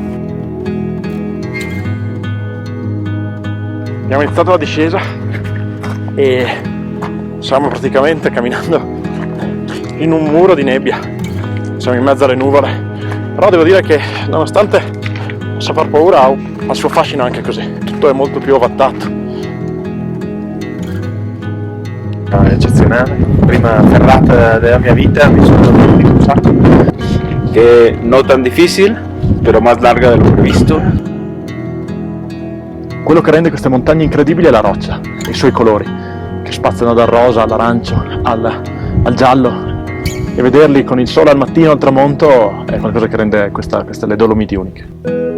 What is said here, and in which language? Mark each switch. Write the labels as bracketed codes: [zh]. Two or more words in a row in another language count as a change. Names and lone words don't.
[it] Abbiamo iniziato la discesa e stiamo praticamente camminando in un muro di nebbia, siamo in mezzo alle nuvole, però devo dire che nonostante possa far paura ha il suo fascino anche così, tutto è molto più ovattato. È eccezionale, prima ferrata della mia vita, mi sono divertito un sacco. [es] Que no tan difícil, pero más larga de lo previsto. [it] Quello che rende queste montagne incredibili è la roccia, i suoi colori, che spaziano dal rosa all'arancio, al giallo, e vederli con il sole al mattino al tramonto è qualcosa che rende queste le Dolomiti uniche.